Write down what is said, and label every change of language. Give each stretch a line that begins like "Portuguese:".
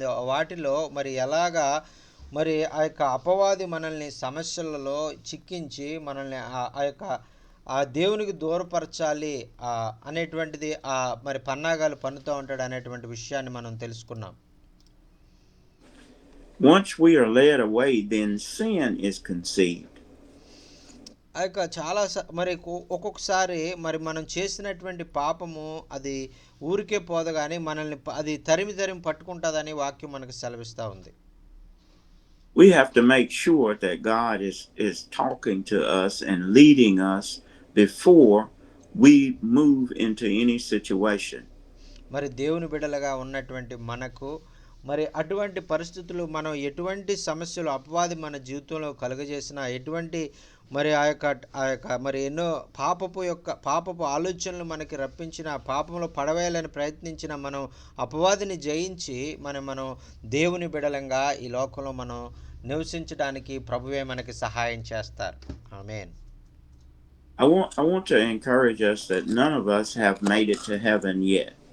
Telugu: వాటిలో మరి ఎలాగా మరి ఆ యొక్క అపవాది మనల్ని సమస్యలలో చిక్కించి మనల్ని ఆ యొక్క ఆ దేవునికి దూరపరచాలి అనేటువంటిది మరి పన్నాగాలు పన్నుతూ ఉంటాడు అనేటువంటి విషయాన్ని మనం తెలుసుకున్నాం.
English: Once we are led away, then sin is conceived.
Telugu: ఆ యొక్క చాలా మరి ఒక్కొక్కసారి మరి మనం చేసినటువంటి పాపము అది ఊరికే పోదు, కానీ మనల్ని అది తరిమి పట్టుకుంటుందని వాక్యం మనకు సెలవిస్తూ ఉంది.
English: We have to make sure that God is talking to us and leading us before we move into any situation.
Telugu: మరి దేవుని బిడ్డలుగా ఉన్నటువంటి మనకు మరి అటువంటి పరిస్థితులు మనం ఎటువంటి సమస్యలు అపవాది మన జీవితంలో కలుగజేసినా, ఎటువంటి మరి ఆ యొక్క మరి ఎన్నో పాపపు ఆలోచనలు మనకి రప్పించిన, పాపంలో పడవేయాలని ప్రయత్నించిన మనం అపవాదిని జయించి మనం దేవుని బిడలంగా ఈ లోకంలో మనం నివసించడానికి ప్రభువే మనకి సహాయం చేస్తారు. ఆమేన్.
English: I want to encourage us that none of us have made it to heaven yet.